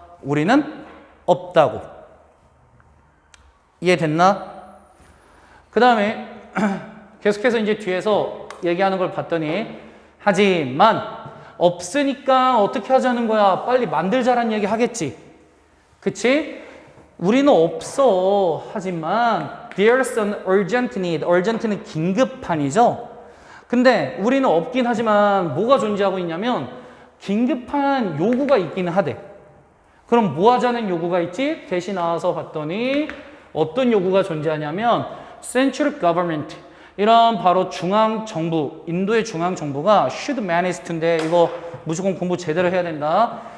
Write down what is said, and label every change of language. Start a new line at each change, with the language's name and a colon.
Korean: 우리는 없다고. 이해됐나? 그 다음에 계속해서 이제 뒤에서 얘기하는 걸 봤더니 하지만 없으니까 어떻게 하자는 거야? 빨리 만들자란 얘기 하겠지. 그치? 우리는 없어. 하지만
English: there's an urgent need.
Korean: urgent는 긴급한이죠. 근데 우리는 없긴 하지만 뭐가 존재하고 있냐면 긴급한 요구가 있기는 하대. 그럼 뭐 하자는 요구가 있지? 대신 나와서 봤더니 어떤 요구가 존재하냐면
English: central government
Korean: 이런 바로 중앙정부, 인도의 중앙정부가
English: should manage to
Korean: 인데 이거 무조건 공부 제대로 해야 된다.